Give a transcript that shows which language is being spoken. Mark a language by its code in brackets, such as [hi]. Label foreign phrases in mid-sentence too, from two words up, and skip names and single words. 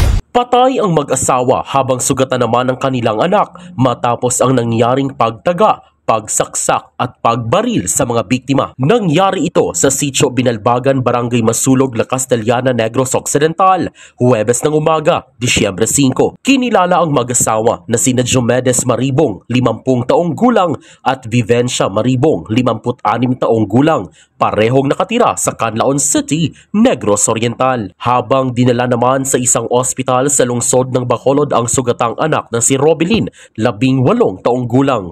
[tl] Patay ang mag-asawa habang sugatan naman ang kanilang anak matapos ang nangyaring pagtaga, pagsaksak at pagbaril sa mga biktima. Nangyari ito sa Sitio Binalbagan, Barangay Masulog, La Castellana, Negros Occidental, Huwebes ng umaga, Disyembre 5. Kinilala ang mag-asawa na sina Diomedes Maribong, 50 taong gulang at Vivencia Maribong, 56 taong gulang, parehong nakatira sa Canlaon City, Negros Oriental. Habang dinala naman sa isang ospital sa lungsod ng Bacolod ang sugatang anak na si Robilyn, 18 taong gulang.